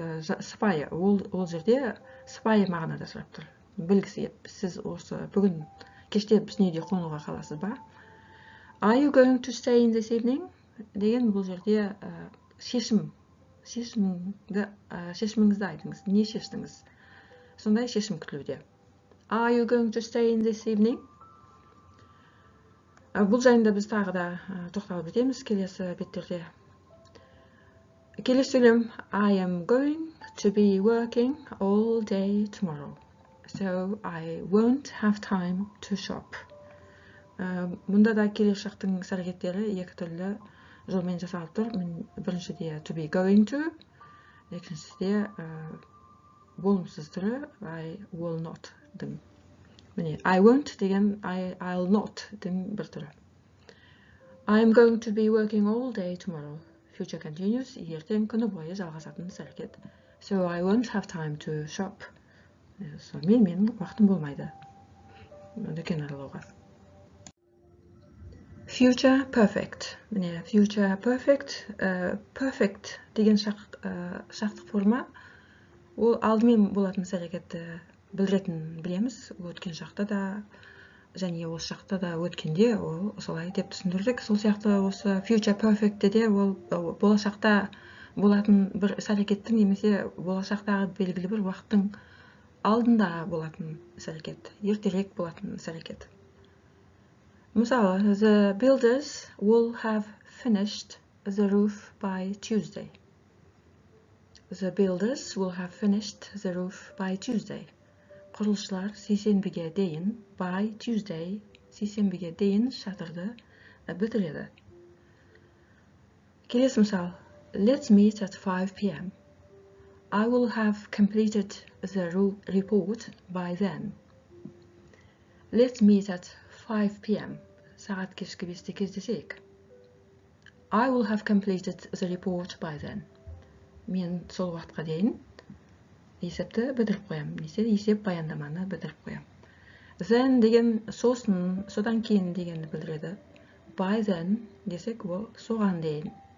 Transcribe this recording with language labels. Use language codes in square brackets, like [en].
[kk] Сыпайы, ол жерде сыпайы мағынада сұрап тұр. Білгісі еп, сіз осы бүгін кеште біздің үйде қонуға қаласыз ба? [en] Are you going to stay in this evening? [kk] Деген бұл жерде шешіміңізді айтыңыз, не шештіңіз? Сондай шешім күтілуде. [en] Are you going to stay in this evening? [kk] Бұл жайында біз тағы да тоқталып өтеміз келесі беттерде. Келесі сөйлем [en] I am going to be working all day tomorrow, so I won't have time to shop. [kk] Мұнда да келер шақтың іс-әрекеттері екі түрлі жолмен жасалып тұр. Біріншіде [en] to be going to, [kk] екіншісінде болымсыз түрі [en] I will not [kk] дың. Міне [en] I won't [kk] деген [en] I'll not [kk] дың бір түрі. [en] I am going to be working all day tomorrow. [kk] Future continuous, ертең күні бойы жалғасатын іс-әрекет. [en] So I won't have time to shop. [kk] Менің уақытым болмайды дүкен аралауға. [en] Future perfect. [kk] Міне, future perfect. Perfect деген шақтық форма. Ол алдымен болатын іс-әрекетті білеміз. Өткен шақта да, және осы шақта да өткенде ол солай деп түсіндірдік. Сол сияқты осы future perfect'те де ол болашақта болатын бір іс-әрекеттің немесе болашақтағы белгілі бір уақыттың алдында болатын іс-әрекет, ертерек болатын іс-әрекет. [en] Мысалы, the builders will have finished the roof by Tuesday. The builders will have finished the roof by Tuesday. [kk] Құрылысшылар сейсенбіге дейін, [en] by Tuesday, [kk] сейсенбіге дейін шатырды бітіреді. Келесі мысал. [en] Let's meet at 5 p.m. I will have completed the report by then. Let's meet at 5 p.m. [kk] Сағат кешкі 5-те кездесейік. [en] I will have completed the report by then. [kk] Мен сол уақытқа дейін есепті бітіріп қоям. Есеп баяндаманы бітіріп қоям. Then деген содан кейін дегенді білдіреді. [en] By then [kk] десек ол соған дейін.